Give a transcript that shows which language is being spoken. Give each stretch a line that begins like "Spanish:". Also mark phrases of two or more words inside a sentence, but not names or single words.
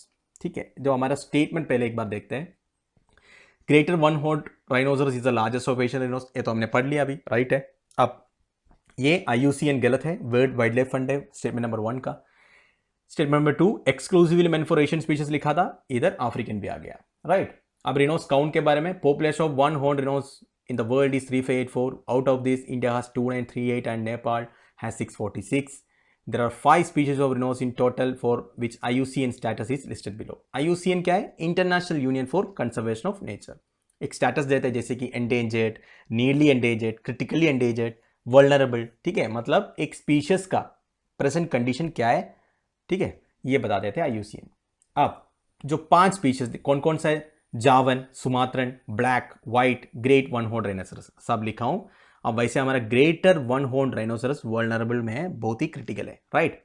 Hindi: ठीक है, जो हमारा स्टेटमेंट पहले एक बार देखते हैं।
English: greater one horn rhinoceros is the largest of Asian rhinos,
Hindi: ये तो हमने पढ़ लिया अभी, राइट है। अब ये IUCN गलत है, वर्ल्ड वाइल्ड लाइफ फंड है
English: statement number
Hindi: 1 का।
English: statement number
Hindi: 2,
English: exclusively meant for Asian species
Hindi: लिखा था, इधर अफ्रीकन भी आ गया, राइट।
English: अब rhinos count
Hindi: के बारे में,
English: population of one horn rhinos in the world is 3584. Out of this, India has 2938 and Nepal has 646. There are 5 species of rhinos in total for which IUCN status is listed below.
Hindi: IUCN क्या है?
English: International Union for Conservation of Nature.
Hindi: एक स्टेटस देता है जैसे कि
English: endangered, nearly endangered, critically endangered, vulnerable,
Hindi: ठीक है, मतलब एक स्पीशीज का
English: present condition
Hindi: क्या है, ठीक है, ये बता देते हैं IUCN। अब जो 5 स्पीशीज कौन कौन सा है?
English: Javan, Sumatran, black, white, great one horn rhinoceros,
Hindi: सब लिखा हूं। अब वैसे हमारा
English: greater one horn rhinoceros
Hindi: वल्नरेबल में है, बहुत ही क्रिटिकल है, राइट।